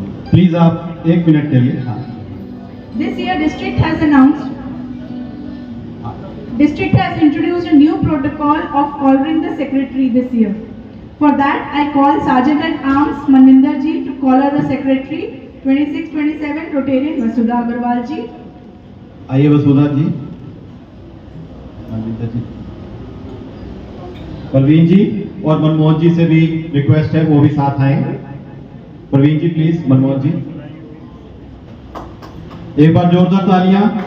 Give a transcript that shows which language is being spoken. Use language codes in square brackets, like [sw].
[hi] Please आप एक minute के लिए। हाँ। [en] This year, district has announced District has introduced a new protocol of honoring the secretary this year. For that, I call Sergeant at Arms Manvinder ji to collar the secretary 2627 Rotarian Vasudha Agarwal ji. [hi] आइए वसुधा जी, मनविंदर जी, प्रवीण जी और मनमोहन जी से भी request है वो भी साथ आए। प्रवीण जी please, Manmohan जी एक बार जोरदार तालियां।